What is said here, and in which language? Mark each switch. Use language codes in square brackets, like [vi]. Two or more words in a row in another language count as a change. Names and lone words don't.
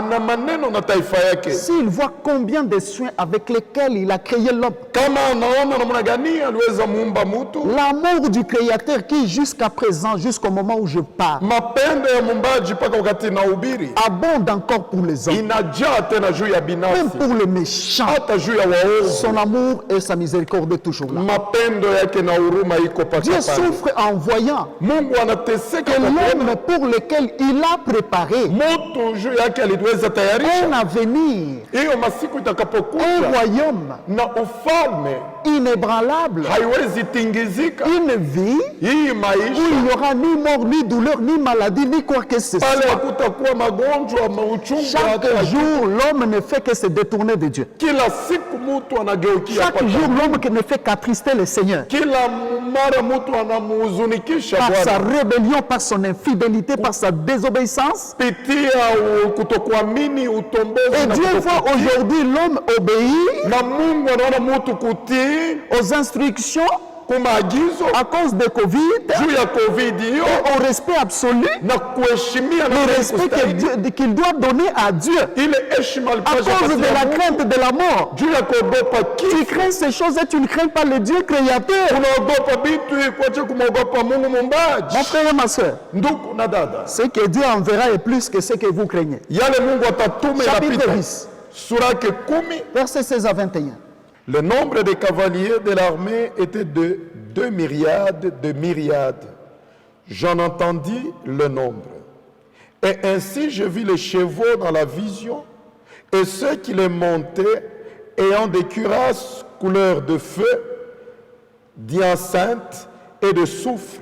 [fr] S'il voit combien de soins avec lesquels il a créé l'homme, l'amour du Créateur qui jusqu'à présent, jusqu'au moment où je parle, a abonde encore pour les hommes, [sw] inajaa tena juu ya [fr] même [sw] binafsi, [fr] pour les méchants. [sw] hata juu ya waovu. [fr] Son amour et sa miséricorde est toujours là. [sw] Mapendo yake na huruma iko [fr] Dieu [sw] paka pale. [fr] souffre en voyant [sw] Mungu anateseka [fr] que [sw] kwa kuona [fr] l'homme pour lequel il a préparé [sw] moto juu yake aliweza [fr] un [sw] tayarisha [fr] avenir, [sw] hiyo masiku [fr] un [sw] itakapokuja, [fr] royaume [sw] na ufalme [fr] inébranlable, [sw] haiwezi tingizika. [fr] une vie [sw] Hii [fr] où [sw] maisha [fr] il n'y aura ni mort, ni douleur, ni maladie, ni quoi que ce [sw] pale [fr] soit. [sw] hakutakuwa magonjwa, mauchungu. [fr] Chaque [sw] hata- [fr] jour, l'homme ne fait que se détourner de Dieu. [sw] Kila siku mtu anageukia [fr] Chaque [sw] kwa [fr] jour, [sw] Mungu. [fr] l'homme qui ne fait qu'attrister le Seigneur. [sw] Kila mara mtu anamuhuzunikisha [fr] Par sa [sw] Bwana [fr] rébellion, par son infidélité, par sa désobéissance. [sw] pitia kutokuamini, utombozi [fr] Et [sw] na [fr] Dieu voit [sw] kutokutii. [fr] aujourd'hui l'homme obéir [sw] Na Mungu anaona mtu kutii [fr] aux instructions [sw] kumaagizo [fr] à cause de Covid, [sw] juu ya COVID hiyo [fr] au respect absolu, [sw] na kuheshimia na [fr] le respect qu'il doit donner à Dieu [sw] ile heshima [fr] à [sw] alipaswa [fr] cause de [sw] kupatia [fr] la [sw] Mungu. [fr] crainte de la mort. [sw] Juu ya kuogopa [fr] Tu [sw] kifo, [fr] crains ces choses et tu ne crains pas le Dieu créateur. [sw] unaogopa vitu kwache kumwogopa Mungu muumbaji. [fr] Mon frère et ma soeur, [sw] Ndugu na dada, [fr] ce que Dieu enverra est plus que ce que vous craignez. [sw] yale Mungu atatuma [fr] Chapitre [sw] inapita. [fr] 10, [sw] Sura yake 10. [fr] versets 16 à 21. Le nombre des cavaliers de l'armée était de 2 myriades de myriades. J'en entendis le nombre. Et ainsi je vis les chevaux dans la vision, et ceux qui les montaient, ayant des cuirasses couleur de feu, d'hyacinthe et de soufre.